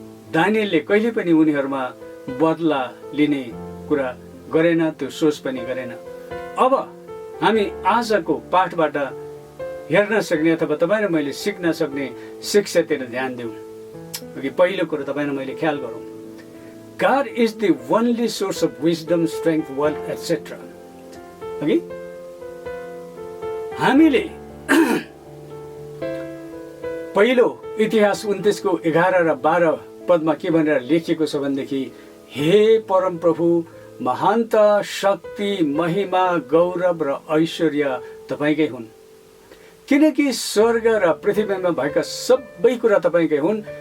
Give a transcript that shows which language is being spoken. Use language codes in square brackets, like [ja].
[ne] दानियलले कहिले पनि उनीहरूमा बदला लिने कुरा गरेन, त्यो सोच पनि गरेन। अब हामी आजको पाठबाट हेर्न सक्ने अथवा तपाईँ र मैले सिक्न सक्ने शिक्षातिर ध्यान दिउँ। कि पहिलो कुरो तपाईँ र मैले ख्याल गरौँ, [en] God is the only source of wisdom, strength, wealth, etc. Okay? [ne] हामीले पहिलो इतिहास 29 को 11 र 12 पदमा के भनेर लेखिएको छ भनेदेखि, हे परम प्रभु, महानता, शक्ति, महिमा, गौरव र ऐश्वर्य तपाईँकै हुन्, किनकि स्वर्ग र पृथ्वीमा भएका सबै कुरा तपाईँकै हुन्।